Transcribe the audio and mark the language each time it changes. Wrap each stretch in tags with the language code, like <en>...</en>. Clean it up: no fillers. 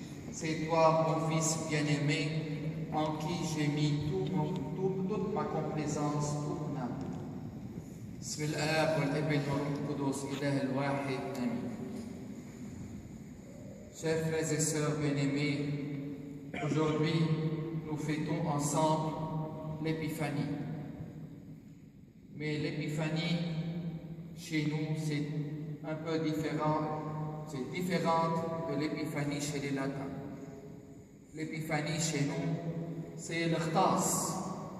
<fr>C'est toi, mon Fils bien-aimé, en qui j'ai mis toute ma complaisance, toute mon âme.</fr> <ar>بسم الآب والابن والروح القدس إله الواحد آمين.</ar> <fr>Chers frères et sœurs bien-aimés, aujourd'hui nous fêtons ensemble l'épiphanie. Mais l'épiphanie, chez nous, c'est un peu différent. C'est différente de l'épiphanie chez les latins. L'épiphanie chez nous, c'est l'Khtas.</fr>